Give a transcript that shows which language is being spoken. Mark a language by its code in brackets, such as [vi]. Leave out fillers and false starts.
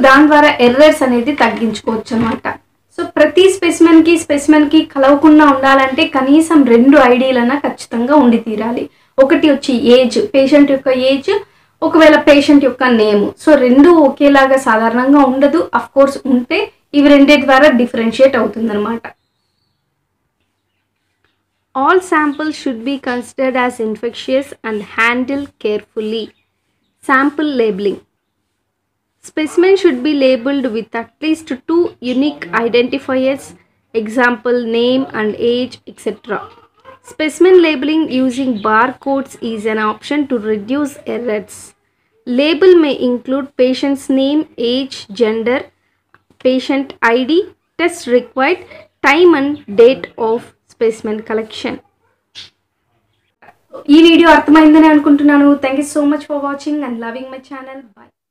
[te] దాని ద్వారా ఎర్రర్స్ అనేది తగ్గించుకోవచ్చు అనమాట. సో ప్రతి స్పెసిమెన్కి కలవకుండా ఉండాలంటే కనీసం 2 ఐడీలన్నా ఖచ్చితంగా ఉండి తీరాలి. ఒకటి వచ్చి ఏజ్, పేషెంట్ యొక్క ఏజ్, ఒకవేళ పేషెంట్ యొక్క నేమ్. సో 2 ఒకేలాగా సాధారణంగా ఉండదు. అఫ్ కోర్స్ ఉంటే ఇవి 2 ద్వారా డిఫరెన్షియేట్ అవుతుందన్నమాట. [en] All samples should be considered as infectious and handled carefully. Sample labeling. Specimen should be labeled with at least 2 unique identifiers, example name and age etc. Specimen labeling using barcodes is an option to reduce errors. Label may include patient's name, age, gender, patient ID, test required, time and date of specimen collection. [te] ఈ video అర్థమైందని అనుకుంటున్నాను. [en] Thank you so much for watching and loving my channel. Bye.